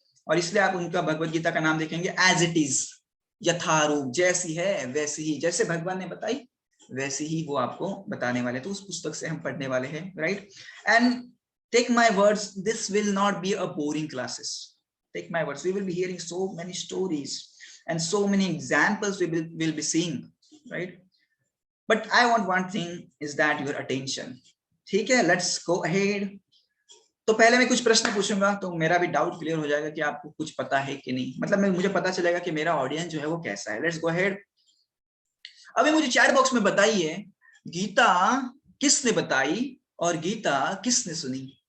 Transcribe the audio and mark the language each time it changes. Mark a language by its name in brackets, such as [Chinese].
[Hindi] और इसलिए आप उनका भगवत गीता का नाम देखेंगे [English] as it is, [Hindi] यथारूप, जैसी है वैसी ही, जैसे भगवान ने बताई वैसी ही वो आपको बताने वाले। तो उस पुस्तक से हम पढ़ने वाले हैं, [English] Right? And take my words, this will not be a boring classes. Take my words, we will be hearing so many stories and so many examples we'll be seeing, right? But I want one thing, is that your attention. [Hindi] ठीक है, [English] let's go ahead. [Hindi] तो पहले मैं कुछ प्रश्न पूछूंगा तो मेरा भी डाउट क्लियर हो जाएगा कि आपको कुछ पता है कि नहीं, मतलब मुझे पता चलेगा कि मेरा ऑडियंस जो है वो कैसा है। [English] Let's go ahead. [Hindi] अभी मुझे चैट बॉक्स में बताइए, गीता किसने बताई और गीता किसने सुनी?